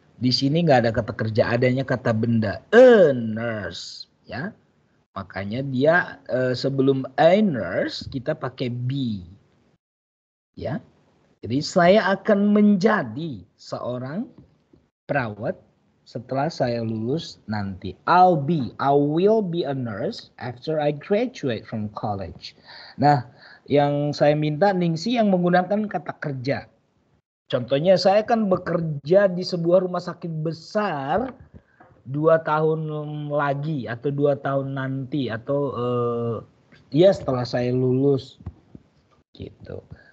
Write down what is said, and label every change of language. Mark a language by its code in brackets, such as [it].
[id] Di sini nggak ada kata kerja, adanya kata benda. A nurse, ya. Makanya dia sebelum a nurse kita pakai be, ya. Jadi saya akan menjadi seorang perawat setelah saya lulus nanti. [en] I will be a nurse after I graduate from college. [id] Nah, yang saya minta Ningsi yang menggunakan kata kerja. Contohnya saya kan bekerja di sebuah rumah sakit besar 2 tahun lagi atau 2 tahun nanti atau ya setelah saya lulus gitu.